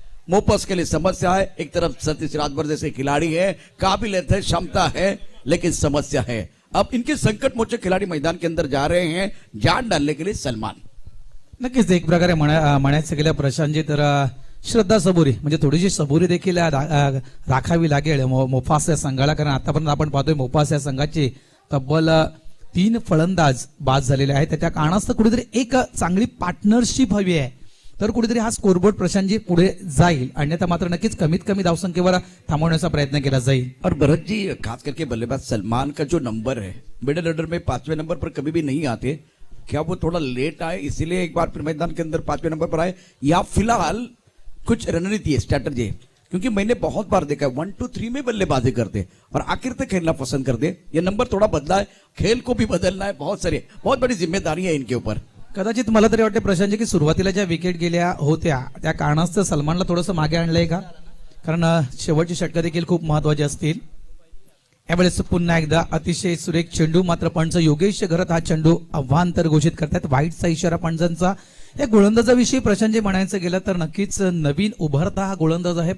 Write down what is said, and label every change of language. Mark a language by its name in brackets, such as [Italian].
[Hindi] मोपस के लिए समस्या है। एक तरफ सतीश राजभर जैसे खिलाड़ी है, काबिलियत है, क्षमता है, लेकिन समस्या है। अब इनके संकट मोचक खिलाड़ी मैदान के अंदर जा रहे हैं जान डालने के लिए। सलमान [Marathi] नक्कीच एक प्रकारे म्हणायचं गेलं प्रशांतजी तर श्रद्धा सबुरी म्हणजे थोडीशी सबुरी देखील राखावी लागेल मोफास या संघाला, कारण आतापर्यंत आपण पाहतोय मोफास या संघाची तब्बल 3 फलंदाज बाद झालेले आहेत. त्याच्या कारणास्तव कुठेतरी एक चांगली पार्टनरशिप हवी आहे, तर कुठेतरी हा स्कोरबोर्ड प्रशांतजी पुढे जाईल, अन्यथा मात्र नक्कीच कमीत कमी धावसंख्येवर थांबवण्याचा प्रयत्न केला जाईल. [Hindi] और भरत जी, खास करके बल्लेबाज सलमान का जो नंबर है मिडिल ऑर्डर में 5वें नंबर पर कभी भी नहीं आते, क्या वो थोड़ा लेट आए इसीलिए एक बार फिर मैदान के अंदर 5वें नंबर पर आए, या फिलहाल कुछ रणनीति है, स्ट्रैटेजी है? क्योंकि मैंने बहुत बार देखा 1, 2, 3 में बल्लेबाजी करते और आखिर तक खेलना पसंद करते. ये नंबर थोड़ा बदला है, खेल को भी बदलना है, बहुत बड़ी जिम्मेदारी है इनके ऊपर. [Marathi] कदाचित मला तरी वाटते प्रशांतजी की सुरुवातीला ज्या विकेट गेल्या होत्या त्या कारणास्तव सलमानला थोडंसं मागे आणलंय का, कारण शेवटची षटकं देखील खूप महत्वाची असतील. यावेळेस पुन्हा एकदा अतिशय सुरेख चेंडू, मात्र पंच योगेश घरत हा चेंडू अव्हांतर घोषित करतात. वाईटचा इशारा पंचांचा. या गोलंदाजाविषयी प्रशांतजी म्हणायचं गेलं तर नक्कीच नवीन उभरता हा गोलंदाज आहे.